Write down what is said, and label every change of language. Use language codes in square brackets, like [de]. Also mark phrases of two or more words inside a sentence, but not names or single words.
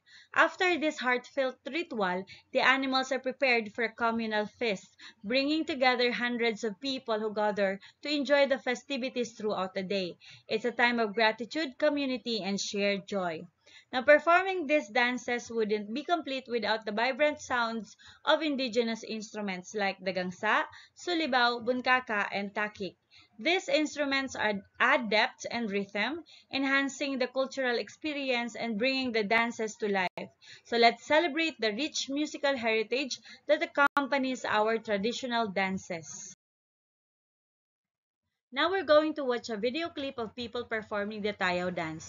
[en] After this heartfelt ritual, the animals are prepared for a communal feast, bringing together hundreds of people who gather to enjoy the festivities throughout the day. It's a time of gratitude, community, and shared joy. Now, performing these dances wouldn't be complete without the vibrant sounds of indigenous instruments like the gangsa, sulibao, bunkaka, and takik. These instruments add depth and rhythm, enhancing the cultural experience and bringing the dances to life. So let's celebrate the rich musical heritage that accompanies our traditional dances. Now we're going to watch a video clip of people performing the Tayaw dance.